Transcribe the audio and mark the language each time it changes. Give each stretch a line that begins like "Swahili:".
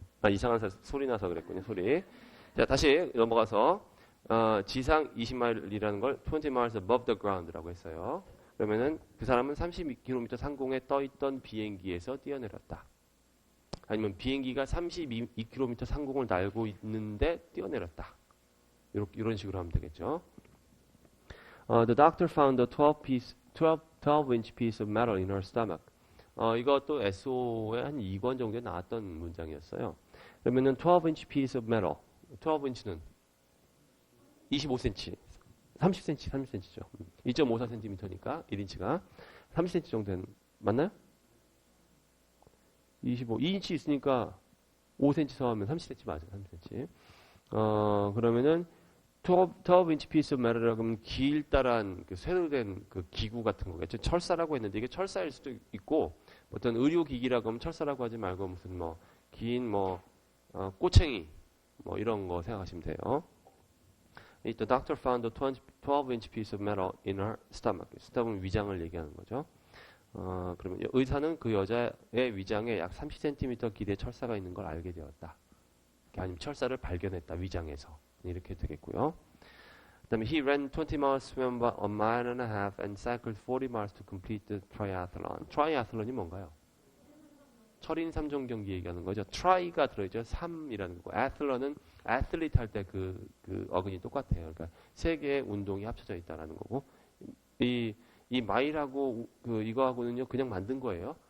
Korean: 이상한 소리 나서 그랬군요. 소리. 자, 다시 넘어가서 지상 20마일이라는 걸
English: 20 miles above the ground
Korean: 라고 했어요. 그러면은 그 사람은 32km 상공에 떠 있던 비행기에서 뛰어내렸다. 아니면 비행기가 32km 상공을 날고 있는데 뛰어내렸다. 이런 식으로 하면 되겠죠.
English: The doctor found a 12-inch piece of metal in her stomach.
Korean: 이것도 SO에 한 2권 정도에 나왔던 문장이었어요. 그러면은 12-inch piece of metal. 12인치는 25cm, 30cm죠. 2.54cm니까 1인치가 30cm 정도 되는 맞나요? 2인치 있으니까 5cm 더하면 30cm 맞아요. 30cm. 그러면은 12인치 piece of metal이라고 하면 길다란 그 쇠로 된 그 기구 같은 거겠죠. 철사라고 했는데 이게 철사일 수도 있고 어떤 의료기기라고 하면 철사라고 하지 말고 무슨 긴 꼬챙이 이런 거 생각하시면 돼요.
English: The doctor found a 12-inch piece of metal in her stomach. 스tomach
Korean: 위장을 얘기하는 거죠. 그러면 의사는 그 여자의 위장에 약 30cm 길이의 철사가 있는 걸 알게 되었다. 아니면 철사를 발견했다. 위장에서. 이렇게 되겠고요. 그다음에
English: he ran 20 miles, swam a mile and a half, and cycled 40 miles to complete the triathlon.
Korean: 트라이아슬론이 뭔가요? 철인 3종 경기 얘기하는 거죠. try가 들어있죠. 3이라는 거고. athlete은 athlete 할 때 그 어근이 똑같아요. 그러니까 세 개의 운동이 합쳐져 있다라는 거고. 이 마일하고 이거하고는요 그냥 만든 거예요.